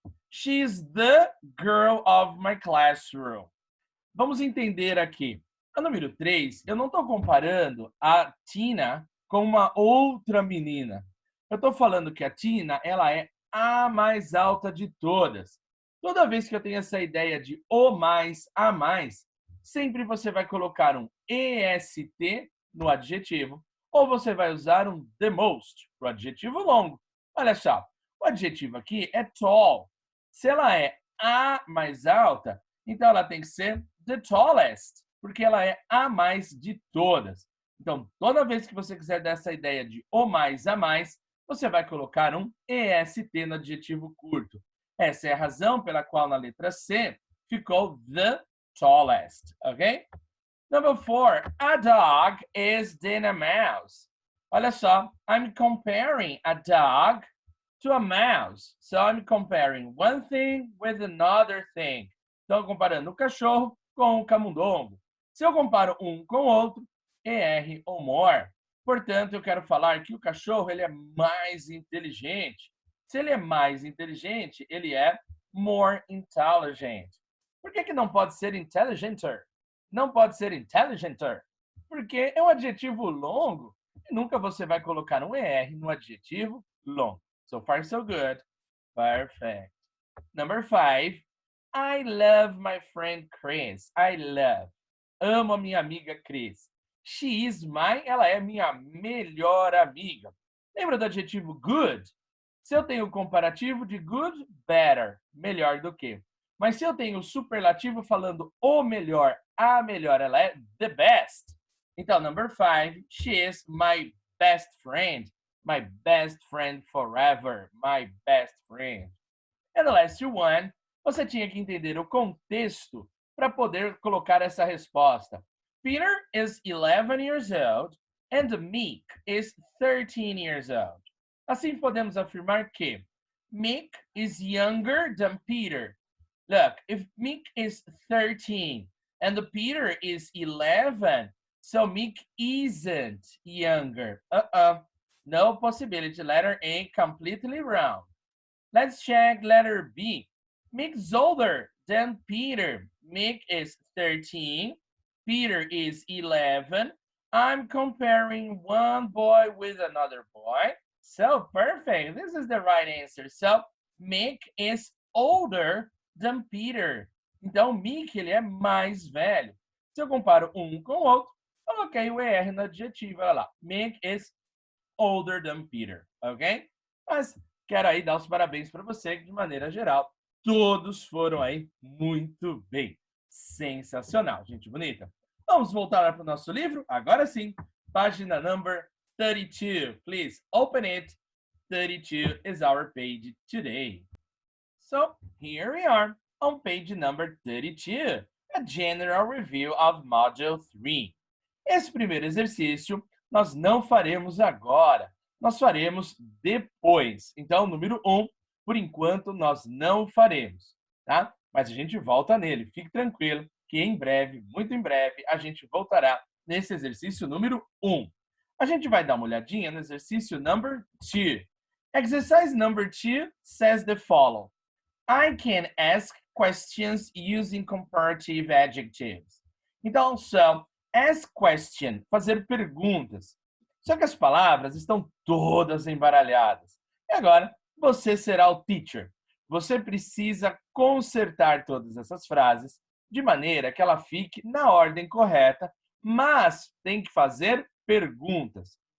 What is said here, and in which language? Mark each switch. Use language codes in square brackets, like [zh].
[en] She's the girl of my classroom. [pt] Vamos entender aqui. A número 3, eu não estou comparando a Tina com uma outra menina. Eu estou falando que a Tina, ela é a mais alta de todas. Toda vez que eu tenho essa ideia de o mais, a mais, sempre você vai colocar um EST no adjetivo, ou você vai usar um the most, para o adjetivo longo. Olha só, o adjetivo aqui é tall. Se ela é a mais alta, então ela tem que ser the tallest, porque ela é a mais de todas. Então, toda vez que você quiser dar essa ideia de o mais, a mais, você vai colocar um EST no adjetivo curto. Essa é a razão pela qual na letra C ficou the tallest, ok? [en] Number 4, a dog is than a mouse. [pt] Olha só, [en] I'm comparing a dog to a mouse. So I'm comparing one thing with another thing. [pt] Então, comparando o cachorro com o camundongo. Se eu comparo um com o outro, ER ou more. Portanto, eu quero falar que o cachorro ele é mais inteligente. Se ele é mais inteligente, ele é more intelligent. Por que não pode ser intelligenter? Não pode ser intelligenter, porque é um adjetivo longo e nunca você vai colocar um ER no adjetivo longo. [en] So far, so good. Perfect. Number 5. I love my friend Chris. I love. [pt] Amo a minha amiga Chris. [en] She is my, [pt] ela é minha melhor amiga. Lembra do adjetivo good? Se eu tenho o comparativo de good, better, melhor do que. Mas se eu tenho o superlativo falando o melhor, a melhor, ela é the best. Então, [en] number 5, she is my best friend. My best friend forever. My best friend. And the last one, [pt] você tinha que entender o contexto para poder colocar essa resposta. [en] Peter is 11 years old and Mick is 13 years old. [pt] Assim podemos afirmar que [en] Mick is younger than Peter. Look, if Mick is 13 and Peter is 11, so Mick isn't younger. No possibility. Letter A, completely wrong. Let's check letter B. Mick's older than Peter. Mick is 13. Peter is 11. I'm comparing one boy with another boy. So perfect. This is the right answer. So Mick is older than Peter. [pt] Então, Mick, ele é mais velho. Se eu comparo um com o outro, coloquei o ER no adjetivo. Olha lá. [en] Mick is older than Peter. Ok? [pt] Mas quero aí dar os parabéns para você, que de maneira geral, todos foram aí muito bem. Sensacional, gente bonita. Vamos voltar para o nosso livro? Agora sim. Página number 32. [en] Please open it. 32 is our page today. So here we are on page number 32. A general review of Module 3. [pt] Esse primeiro exercício nós não faremos agora. nós faremos depois. Então, número 1, por enquanto, nós não faremos, tá? Mas a gente volta nele. Fique tranquilo que em breve, muito em breve, a gente voltará nesse exercício número 1. A gente vai dar uma olhadinha no exercício number 2. [en] Exercise number 2 says the following. I can ask questions using comparative adjectives. [pt] Então, são ask question, fazer perguntas. Só que as palavras estão todas embaralhadas. E agora, você será o teacher. Você precisa consertar todas essas frases de maneira que ela fique na ordem correta, mas tem que fazer perguntas.